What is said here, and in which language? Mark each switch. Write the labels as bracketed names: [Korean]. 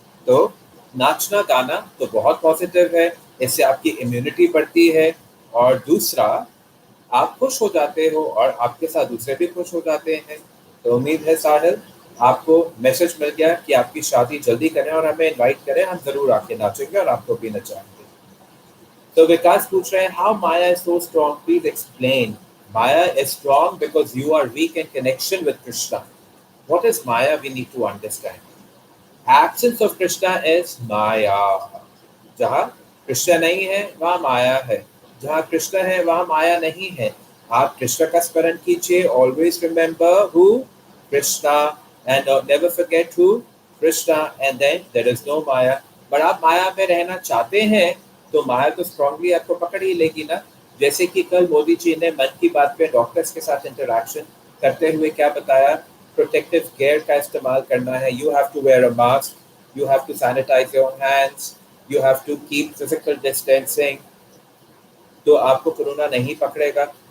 [Hindi] तो नाचना गाना तो बहुत पॉजिटिव है, इससे आपकी इम्यूनिटी बढ़ती है और दूसरा आप खुश हो जाते हो और आपके साथ दूसरे भी खुश हो जाते हैं। तो उम्मीद है साहिल आपको मैसेज मिल गया कि आपकी शादी जल्दी करें और हमें इनवाइट करें, हम जरूर आके नाचेंगे और आपको भी नचाएंगे। तो विकास पूछ रहे हैं [English] How Maya is so strong, please explain. Maya is strong because you are weak in connection with Krishna. What is Maya? We need to understand. Absence of Krishna is Maya. [Hindi] जहाँ कृष्ण नहीं है वहाँ माया है, जहाँ कृष्ण है वहाँ माया नहीं है। आप कृष्ण का स्मरण कीजिए, [English] always remember who? Krishna, and never forget who? Krishna, and then there is no Maya. [Hindi] पर आप माया में रहना चाहते हैं तो माया तो स्ट्रांगली आपको पकड़ ही लेगी ना। जैसे कि कल मोदी जी ने मन की बात पे डॉक्टर्स के साथ इंटरेक्शन करते हुए क्या बताया, प्रोटेक्टिव केयर का इस्तेमाल करना है। [English] you have to wear a mask, you have to sanitize your hands, you have to keep physical distancing, [Hindi] तो आपको कोरोना नहीं पकड़ेगा।